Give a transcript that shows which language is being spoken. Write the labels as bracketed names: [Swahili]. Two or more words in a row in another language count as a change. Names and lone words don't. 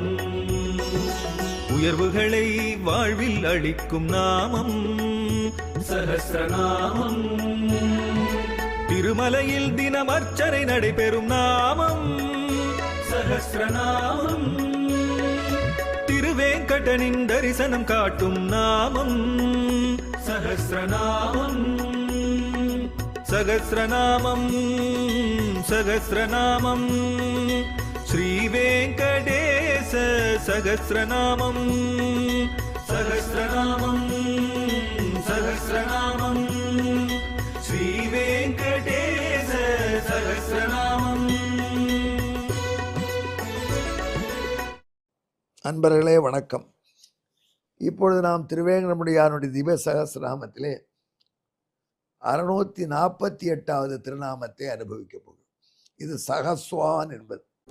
[Tamil] உயர்வுகளை வாழ்வில் அளிக்கும் நாமம் சஹஸ்ரநாமம். திருமலையில் தினம் அர்ச்சனை நடைபெறும் நாமம் சஹஸ்ரநாமம். திருவேங்கடனின் தரிசனம் காட்டும் நாமம் சஹஸ்ரநாமம். [Sanskrit] सहस्रनामं सहस्रनामं श्रीवेङ्कटेश सहस्रनामं सहस्रनामं सहस्रनामं श्रीवेङ्कटेश सहस्रनामं। [Tamil] அன்பர்களே வணக்கம். இப்பொழுது நாம் திருவேங்கடமுடியானுடைய திவ்ய சகஸ்ரநாமத்திலே 648வது திருநாமத்தை அனுபவிக்க போகிறோம். இது சகஸ்வான் என்பது.